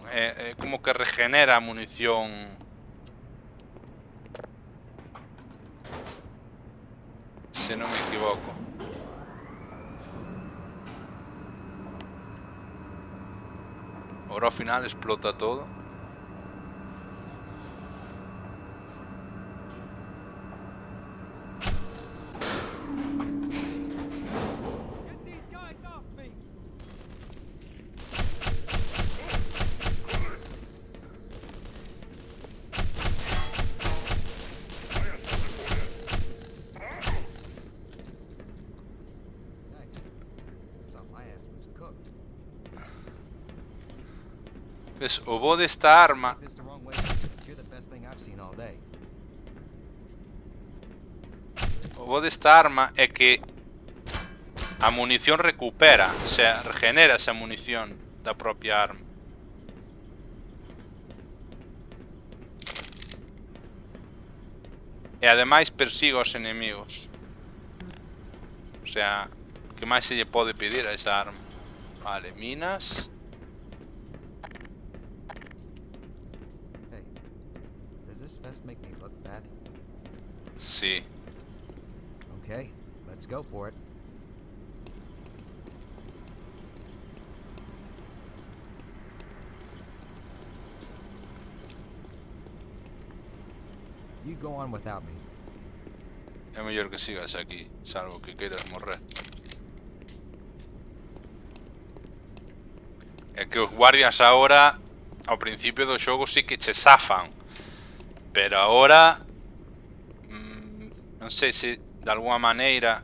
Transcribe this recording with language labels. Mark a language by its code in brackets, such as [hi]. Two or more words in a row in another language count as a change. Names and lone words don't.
[gl] É como que regenera a munición. Se non me equivoco. Ahora ao final explota todo. [en] Get these guys off me! Nice. Thought my ass was cooked. [gl] Ves, o bo desta arma. [en] Take this the wrong way. You're the best thing I've seen all day. [gl] O bo desta arma é que a munición recupera, [es] o sea, [gl] regenera esa munición da propia arma. E ademais persigue aos enemigos. [es] O sea, [gl] que máis se lle pode pedir a esa arma? Vale, minas. [en] Hey, does this vest make me look fat? [gl] Sí. [en] Okay, let's go for it. You go on without me. [gl] É mellor que sigas aquí, salvo que queiras morrer. É que os guardias ahora, ao principio do xogo sí que che zafan. Pero ahora non sei se de alguna maneira.